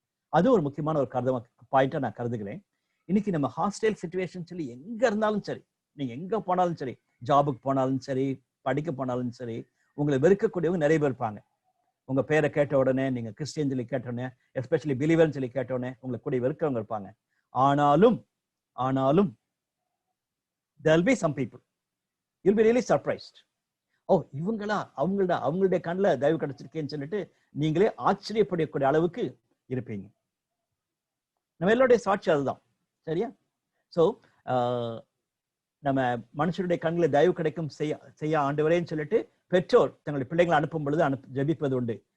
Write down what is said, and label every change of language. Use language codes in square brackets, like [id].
[ta] அது ஒரு முக்கியமான ஒரு பாயிண்டா நான் கருதுகிறேன். இன்னைக்கு நம்ம ஹாஸ்டல் சிச்சுவேஷன் சொல்லி எங்க இருந்தாலும் சரி, நீங்க எங்க போனாலும் சரி, ஜாபுக்கு போனாலும் சரி, படிக்க போனாலும் சரி, உங்களை வெறுக்கக்கூடியவங்க நிறைய பேர் இருப்பாங்க. உங்க பேரை கேட்ட உடனே, நீங்க கிறிஸ்டியன் சொல்லி கேட்ட உடனே, எஸ்பெஷலி பிலீவர்னு சொல்லி கேட்ட உடனே உங்களை கூட வெறுக்கவங்க இருப்பாங்க. ஆனாலும் [en] there'll be some people you'll be really surprised. [ta] இவங்களா, அவங்களுடைய கண்ணில் தயவு கிடைச்சிருக்கேன்னு சொல்லிட்டு நீங்களே ஆச்சரியப்படக்கூடிய அளவுக்கு இருப்பீங்க. நம்ம எல்லாருடைய சாட்சி அதுதான், சரியா? ஸோ நம்ம மனுஷருடைய கண்களை தயவு கிடைக்கும் செய்ய ஆண்டவரேன்னு சொல்லிட்டு பெற்றோர் தங்களுடைய பிள்ளைகளை அனுப்பும் பொழுது ஜெபிப்பது உண்டு.